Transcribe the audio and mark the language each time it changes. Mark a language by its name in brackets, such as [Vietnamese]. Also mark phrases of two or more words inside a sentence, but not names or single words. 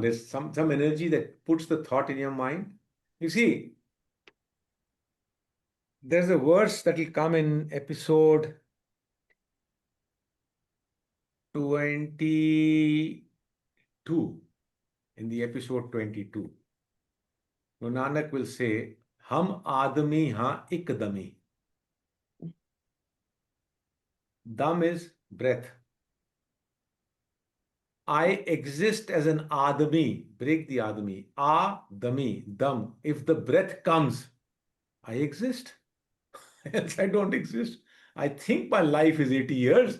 [English] There's some energy that puts the thought in your mind. You see, there's a verse that will come in episode 22, in the episode 22. So Nanak will say, [Punjabi] ਹਮ ਆਦਮੀ ਹਾਂ ਇਕਦਮੀ. [English] Dam is breath. I exist as an adami. Break the adami. Adami, dam. If the breath comes, I exist. Else I don't exist. I think my life is 80 years.